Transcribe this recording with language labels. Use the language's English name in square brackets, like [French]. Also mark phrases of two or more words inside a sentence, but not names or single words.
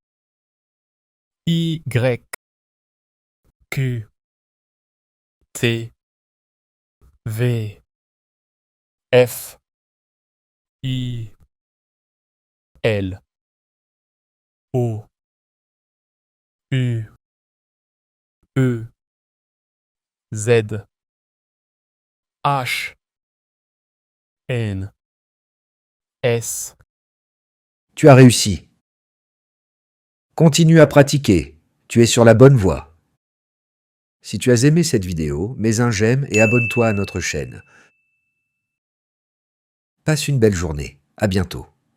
[French] Y, Q, T, V, F, I, L, O, U, E, Z, H, N, S. Tu as réussi. Continue à pratiquer. Tu es sur la bonne voie. Si tu as aimé cette vidéo, mets un j'aime et abonne-toi à notre chaîne. Passe une belle journée. À bientôt.